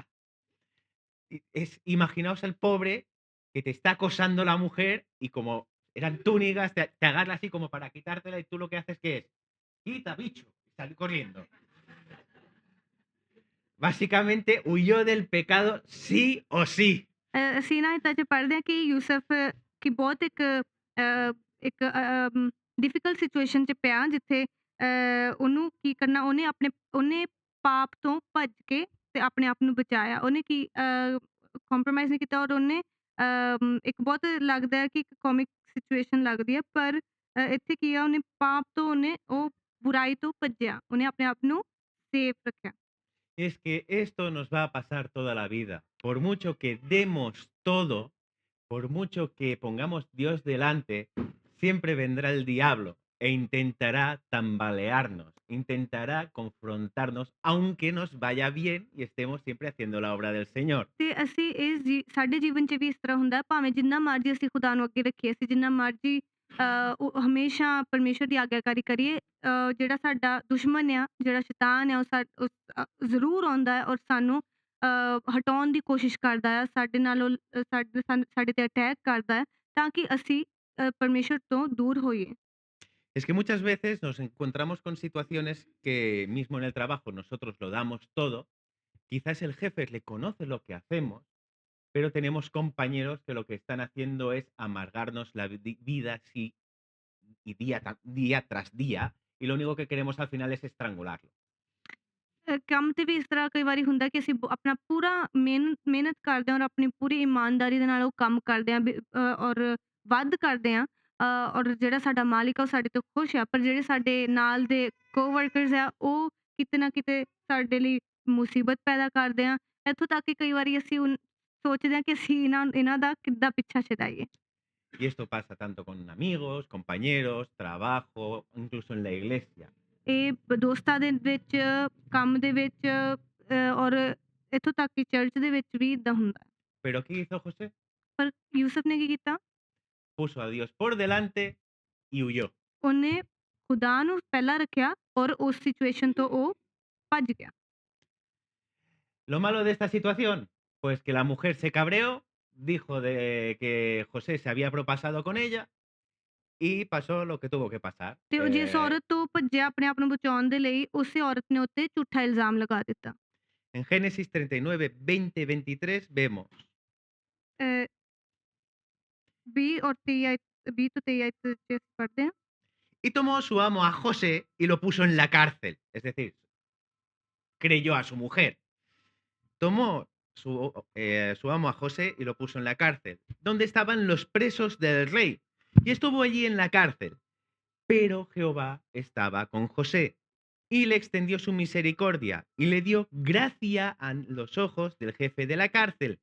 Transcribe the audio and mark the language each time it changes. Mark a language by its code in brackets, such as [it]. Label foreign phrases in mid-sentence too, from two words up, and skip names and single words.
[es] Imaginaos el pobre que te está acosando la mujer y como eran túnicas, te agarra así como para quitártela y tú lo que haces que es, quita, bicho, y sale corriendo. Básicamente huyó del pecado sí o sí. [pa] ਅਸੀਂ ਨਾ ਇੱਦਾਂ 'ਚ ਪੜ੍ਹਦੇ ਹਾਂ ਕਿ ਯੂਸਫ ਕਿ ਬਹੁਤ ਇੱਕ [en] difficult situation [pa] 'ਚ ਪਿਆ ਜਿੱਥੇ ਉਹਨੂੰ ਕੀ ਕਰਨਾ ਉਹਨੇ ਪਾਪ ਤੋਂ ਭੱਜ ਕੇ ਤੇ ਆਪਣੇ ਆਪ ਨੂੰ ਬਚਾਇਆ। ਉਹਨੇ ਕੀ ਕੰਪਰੋਮਾਈਜ਼ ਨਹੀਂ ਕੀਤਾ ਔਰ ਉਹਨੇ ਇੱਕ ਬਹੁਤ ਲੱਗਦਾ ਹੈ ਕਿ ਇੱਕ [en] comic situation [pa] ਲੱਗਦੀ ਹੈ ਪਰ ਇੱਥੇ ਕੀ ਆ ਉਹਨੇ ਪਾਪ ਤੋਂ ਉਹ ਬੁਰਾਈ ਤੋਂ ਭੱਜਿਆ। ਉਹਨੇ ਆਪਣੇ ਆਪ ਨੂੰ ਸੇਫ ਰੱਖਿਆ। [es] Es que esto nos va a pasar toda la vida. Por mucho que demos todo, por mucho que pongamos Dios delante, siempre vendrá el diablo e intentará tambalearnos, intentará confrontarnos, aunque nos vaya bien y estemos siempre haciendo la obra del Señor. [pa] ਤੇ ਅਸੀਂ ਸਾਡੇ ਜੀਵਨ 'ਚ ਵੀ ਇਸ ਤਰ੍ਹਾਂ ਹੁੰਦਾ ਹੈ, ਭਾਵੇਂ ਜਿੰਨਾ ਮਰਜ਼ੀ ਅਸੀਂ ਖੁਦਾ ਨੂੰ ਅੱਗੇ ਰੱਖੀਏ, ਅਸੀਂ ਜਿੰਨਾ ਮਰਜ਼ੀ ਉਹ ਹਮੇਸ਼ਾ ਪਰਮੇਸ਼ਰ ਦੀ ਆਗਿਆਕਾਰੀ ਕਰੀਏ, ਜਿਹੜਾ ਸਾਡਾ ਦੁਸ਼ਮਣ ਆ, ਜਿਹੜਾ ਸ਼ੈਤਾਨ ਆ, ਜ਼ਰੂਰ ਆਉਂਦਾ ਹੈ ਔਰ ਸਾਨੂੰ ਹਟਾਉਣ ਦੀ ਕੋਸ਼ਿਸ਼ ਕਰਦਾ ਆ, ਸਾਡੇ ਨਾਲ ਉਹ ਸਾਡੇ ਤੇ ਅਟੈਕ ਕਰਦਾ ਹੈ ਤਾਂ ਕਿ ਅਸੀਂ ਪਰਮੇਸ਼ਰ ਤੋਂ ਦੂਰ ਹੋਈਏ। [es] Es que muchas veces nos encontramos con situaciones que mismo en el trabajo nosotros lo damos todo, quizás el jefe le conoce lo que hacemos, pero tenemos compañeros que lo que están haciendo es amargarnos la vida así y día tras día, y lo único que queremos al final es estrangularlo. [pa] ਕੰਮ ਤੇ ਵੀ ਇਸ ਤਰ੍ਹਾਂ ਕਈ ਵਾਰੀ ਹੁੰਦਾ ਕਿ ਅਸੀਂ ਆਪਣਾ ਪੂਰਾ ਮਿਹਨਤ ਕਰਦੇ ਹਾਂ ਔਰ ਆਪਣੀ ਪੂਰੀ ਇਮਾਨਦਾਰੀ ਦੇ ਨਾਲ ਉਹ ਕੰਮ ਕਰਦੇ ਹਾਂ ਔਰ ਵੱਧ ਕਰਦੇ ਹਾਂ, ਔਰ ਜਿਹੜਾ ਸਾਡਾ ਮਾਲਿਕ ਆ ਉਹ ਸਾਡੇ ਤੋਂ ਖੁਸ਼ ਆ, ਪਰ ਜਿਹੜੇ ਸਾਡੇ ਨਾਲ ਦੇ ਕੋਵਰਕਰਸ ਆ ਉਹ ਕਿਤੇ ਨਾ ਕਿਤੇ ਸਾਡੇ ਲਈ ਮੁਸੀਬਤ ਪੈਦਾ ਕਰਦੇ ਆ। ਇੱਥੋਂ ਤੱਕ ਕਿ ਕਈ ਵਾਰੀ ਅਸੀਂ ਸੋਚਦੇ ਹਾਂ ਕਿ ਅਸੀਂ ਇਹਨਾਂ ਦਾ ਕਿੱਦਾਂ ਪਿੱਛਾ ਛਡਾਈਏ। [es] Y esto pasa tanto con amigos, compañeros, trabajo, incluso en la iglesia. [pa] ਇਹ ਦੋਸਤਾਂ ਦੇ ਵਿੱਚ, ਕੰਮ ਦੇ ਵਿੱਚ, ਔਰ ਇੱਥੋਂ ਤੱਕ ਕਿ ਚਰਚ ਦੇ ਵਿੱਚ ਵੀ ਇੱਦਾਂ ਹੁੰਦਾ ਹੈ। [es] Pero ¿qué hizo José? [pa] ਪਰ ਯੂਸੁਫ ਨੇ ਕੀ ਕੀਤਾ? [es] Puso a Dios por delante y huyó. [pa] ਉਹਨੇ ਖੁਦਾ ਨੂੰ ਪਹਿਲਾਂ ਰੱਖਿਆ ਔਰ ਉਸ ਸਿਚੁਏਸ਼ਨ ਤੋਂ ਉਹ ਭੱਜ ਗਿਆ। [es] Lo malo de esta situación, pues que la mujer se cabreó, dijo de que José se había propasado con ella y pasó lo que tuvo que pasar. [pa] ਤੇ ਉਹ ਜਿਸ ਔਰਤ ਤੋਂ ਭੱਜਿਆ ਆਪਣੇ ਆਪ ਨੂੰ ਬਚਾਉਣ ਦੇ ਲਈ, ਉਸੇ ਔਰਤ ਨੇ ਉੱਤੇ ਝੂਠਾ ਇਲਜ਼ਾਮ ਲਗਾ ਦਿੱਤਾ। [es] En Génesis 39, 20, 23 vemos. [pa] 20 ਔਰ 20 ਤੋਂ 23 ਚ ਅਸੀਂ ਪੜ੍ਹਦੇ ਹਾਂ। [es] Y tomó su amo a José y lo puso en la cárcel. Es decir, creyó a su mujer. Tomó su amo a José y lo puso en la cárcel, donde estaban los presos del rey. Y estuvo allí en la cárcel. Pero Jehová estaba con José y le extendió su misericordia y le dio gracia a los ojos del jefe de la cárcel.